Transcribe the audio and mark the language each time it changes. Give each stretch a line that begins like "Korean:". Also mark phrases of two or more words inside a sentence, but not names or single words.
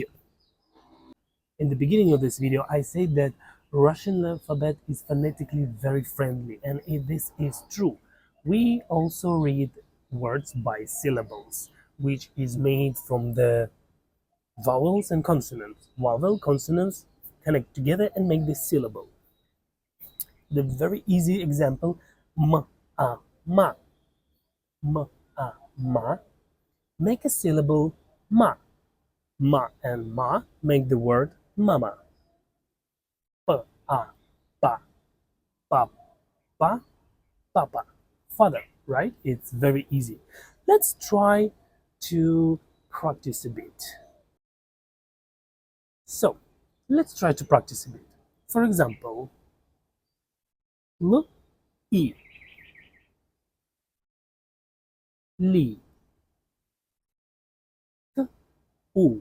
English: In the beginning of this video, I said that Russian alphabet is phonetically very friendly, and this is true. We also read words by syllables, which is made from the vowels and consonants. Vowel, consonants connect together and make this syllable. The very easy example, ma, ma, ma, ma, make a syllable ma. Ma and ma make the word mama. Pa, pa, pa, pa, papa, father, right? It's very easy. Let's try to practice a bit. So, let's try to practice a bit. For example, L, I, Li, T, U.